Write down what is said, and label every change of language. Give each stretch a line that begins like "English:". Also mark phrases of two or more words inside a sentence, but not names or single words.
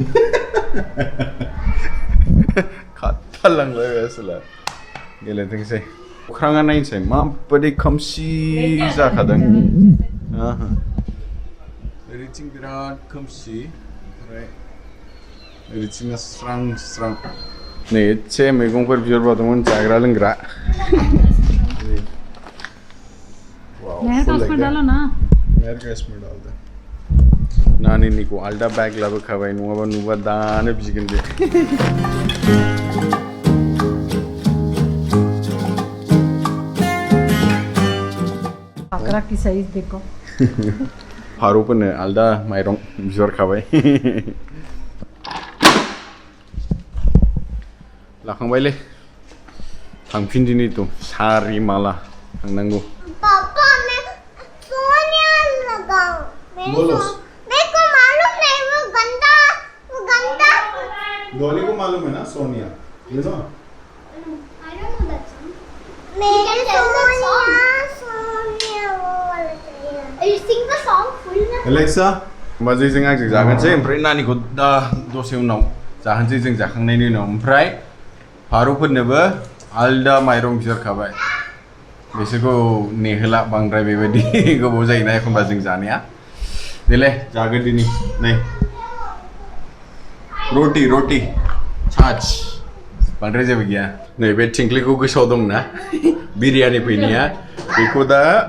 Bodo: खाता लंगलाय ऐसेला गेलेथोंसै अख्राङा नायनोसै माबायदि खोमसि जाखादों ओरैथिं बिराद खोमसि ओमफ्राय ओरैथिंना स्रां नै एसे मैगंफोर बिहरबावदोंमोन जाग्रा लोंग्रा
Hindi: नहर का उसमें डालो ना नहर का इसमें डाल दे
Bodo: नानिनिखौ आलदा बैग लाबोखाबाय नङाबा नुबा दानो बिगोन बे
Hindi: बकरा की साइज देखो
Bodo: फारौफोरनो आलदा माइरं बिहरखाबाय लाखांबायलै थांफिनदिनि थ' सारि माला थांनांगौ
Hindi: पापा मैं सोनिया लगाऊं बोलो मेरे को मालूम नहीं वो गंदा धोनी को मालूम है ना सोनिया
English: you know I don't know that song
Hindi: मेरे सोनिया वो वाला चाहिए
English: you sing the song full ना
Bodo: Alexa होमबा जों आंजों जागोनसै ओमफ्राय नानिखौ दा दसे उनाव जाहोनसै जों जाखांनायनि उनाव ओमफ्राय फारौफोरनोबो आलदा माइरं बिहरखाबाय बिसोरखौ नेहोला बांद्राय बेबायदि गोबाव जायोना एखनबा जों जानाया देलाय जागोन दिनै नै रोटी छाछ बांद्राय जेबो गैया नैबे थिंख्लिखौ गोसोआव दंना बिरियानि फैनाया बेखौ दा